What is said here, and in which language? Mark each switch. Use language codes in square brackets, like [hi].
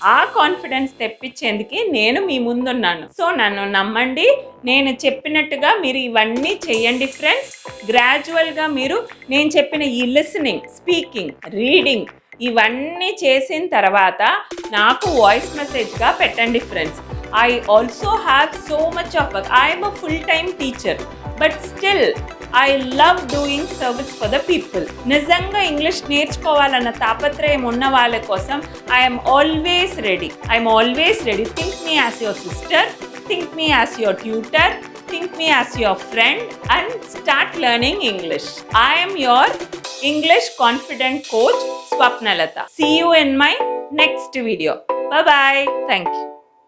[te] ఆ కాన్ఫిడెన్స్ తెప్పించేందుకు నేను మీ ముందున్నాను. సో నన్ను నమ్మండి, నేను చెప్పినట్టుగా మీరు ఇవన్నీ చేయండి ఫ్రెండ్స్. గ్రాడ్యువల్గా మీరు నేను చెప్పిన ఈ లిసనింగ్, స్పీకింగ్, రీడింగ్ ఇవన్నీ చేసిన తర్వాత నాకు వాయిస్ మెసేజ్గా పెట్టండి friends. [en] I also have so much of work. I am a full-time teacher, but still I love doing service for the people. [te] నిజంగా ఇంగ్లీష్ నేర్చుకోవాలన్న తాపత్రయం ఉన్న వాళ్ళ కోసం [en] I am always ready. Think me as your sister, think me as your tutor, think me as your friend and start learning English. I am your English confident coach Swapnalata. See you in my next video. Bye bye. Thank you.